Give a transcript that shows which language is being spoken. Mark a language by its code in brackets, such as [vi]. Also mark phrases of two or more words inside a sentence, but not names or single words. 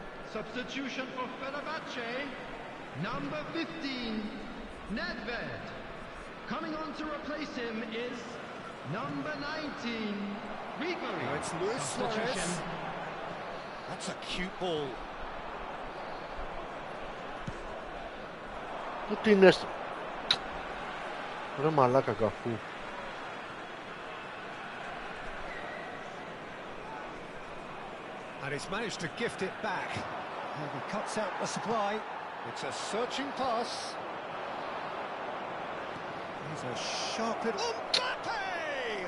[en] Substitution for Fenerbahce, number 15, Nedved. Coming on to replace him is number 19, Ribery. Now it's Luis Suarez. That's a cute ball. [el] Τι είναι στο... Ρε μαλάκα καφού. [en] And he's managed to gift it back. And he cuts out the supply. It's a searching pass. He's a sharp little... Mbappe!